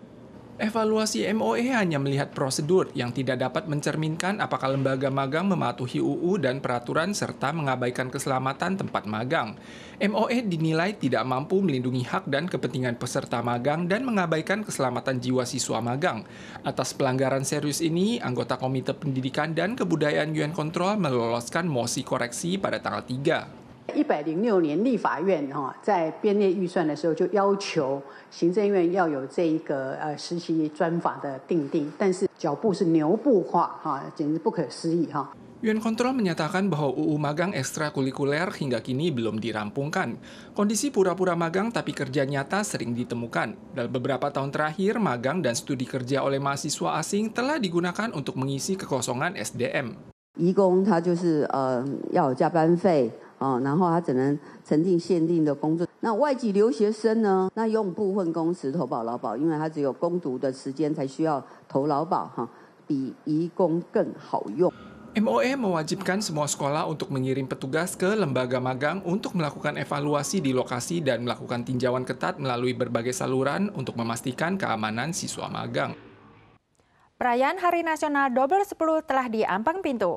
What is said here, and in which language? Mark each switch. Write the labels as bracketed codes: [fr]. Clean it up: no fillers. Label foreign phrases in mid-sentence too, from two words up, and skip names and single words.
[id] Evaluasi MOE hanya melihat prosedur yang tidak dapat mencerminkan apakah lembaga magang mematuhi UU dan peraturan serta mengabaikan keselamatan tempat magang. MOE dinilai tidak mampu melindungi hak dan kepentingan peserta magang dan mengabaikan keselamatan jiwa siswa magang. Atas pelanggaran serius ini, anggota Komite Pendidikan dan Kebudayaan UN Control meloloskan mosi koreksi pada tanggal 3. [zh] 106 年立法院在编列预算的时候就要求行政院要有这一个实习专法的订定，但是脚步是牛步化简直不可思议哈。 [id] UN Control menyatakan bahwa UU magang ekstrakurikuler hingga kini belum dirampungkan. Kondisi pura-pura magang tapi kerja nyata sering ditemukan. Dalam beberapa tahun terakhir, magang dan studi kerja oleh mahasiswa asing telah digunakan untuk mengisi kekosongan SDM. [zh] 移工他就是要有加班费。然后他只能曾经限定的工作。那外籍留学生呢？那用部分工时投保劳保，因为他只有工读的时间才需要投劳保比移工更好用。 [id] MOE mewajibkan semua sekolah untuk mengirim petugas ke lembaga magang untuk melakukan evaluasi di lokasi dan melakukan tinjauan ketat melalui berbagai saluran untuk memastikan keamanan siswa magang. Perayaan Hari Nasional Double 10 telah diampang pintu.